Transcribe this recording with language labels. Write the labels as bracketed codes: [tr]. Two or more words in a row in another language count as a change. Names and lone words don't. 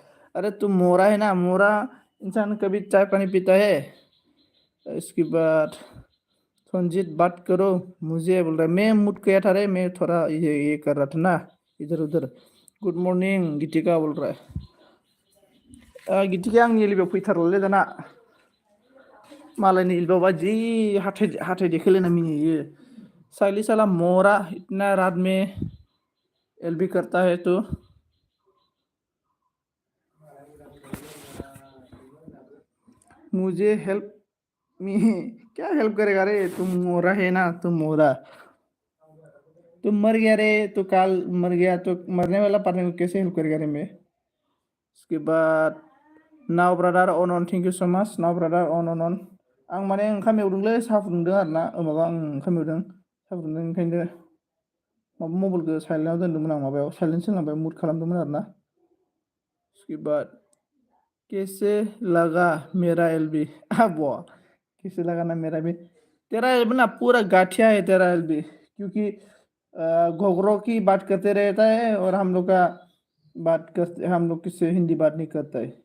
[hi] अरे तू मोरा है ना, मोरा इंसान कभी चाय पानी पीता है? इसके बाद संजीत बात करो मुझे बोल रहा है। मैं मूड किया था रे, मैं थोड़ा ये कर रहा था ना, इधर उधर। [en] good morning [hi] गीतिका बोल रहा है। [brx] गीतिका आंनि एलिबाव फैथारलालै दाना। मालायनि एलिबावबा जि हाथाय हाथाय देखायलायना मिनियो। [hi] साइली साला मोरा, इतना रात में एलबी करता है तो। मुझे [en] help me [hi] क्या हेल्प करेगा रे? तुम मोरा है ना, तुम मोरा। तुम मर गया रे, तो काल मर गया तो मरने वाला पार्टनर को कैसे हेल्प करेगा रे मैं? उसके बाद [en] now brother un un thank you so much now brother un un un. [brx] आं माने ओंखाम एवदोंलै, साहा फुदुंदों आरो ना, माबा आं ओंखाम एवदों साहा फुदुंदों, ओंखायनो माबा मबाइलखौ साइलेन्टआव दोन्दोंमोन आं, माबायाव साइलेन्ट होलांबाय, मुट खालामदोंमोन आरो ना। [hi] उसके बाद कैसे लगा मेरा एलबी? अब कैसे लगा ना मेरा भी? तेरा एलबी ना पूरा गाठिया है तेरा एलबी, क्योंकि घोघरों की बात करते रहता है और हम लोग किससे हिंदी बात नहीं करता है।